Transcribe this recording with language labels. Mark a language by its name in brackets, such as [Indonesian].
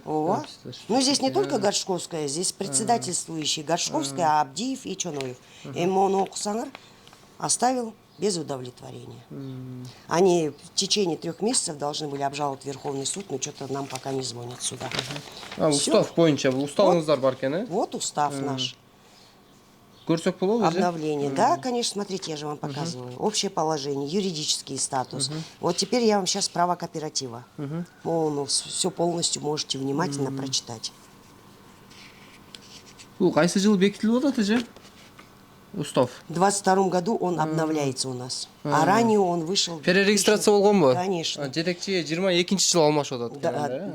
[Kyrgyz] Ооба. [Russian] Ну, здесь не только Горшковская, здесь председательствующие Горшковская, Абдиев и Чоноев. [Kyrgyz] Эми оны оқысаңар, [Russian] оставил без удовлетворения. Они в течение 3 месяцев должны были обжаловать в Верховный суд, но что-то нам пока не звонят сюда. [Kyrgyz] Устав боюнча, уставыңыздар бар экен, э? [Russian] Вот устав наш. [Kyrgyz] Көрсөк болобу, же? [Russian] Обновление. Да, конечно, смотрите, я же вам показываю. Общее положение, юридический статус. Вот теперь я вам сейчас право кооператива. Все полностью можете внимательно прочитать. [Kyrgyz] Бул кайсы жылы бекитилип атат, же? Устав. [Russian] В 22 году он обновляется у нас. А ранее он вышел... [Kyrgyz] Перерегистрация болгонбу? [Russian] Конечно. [Kyrgyz] Жетекчи 22 жылы алмашып атат.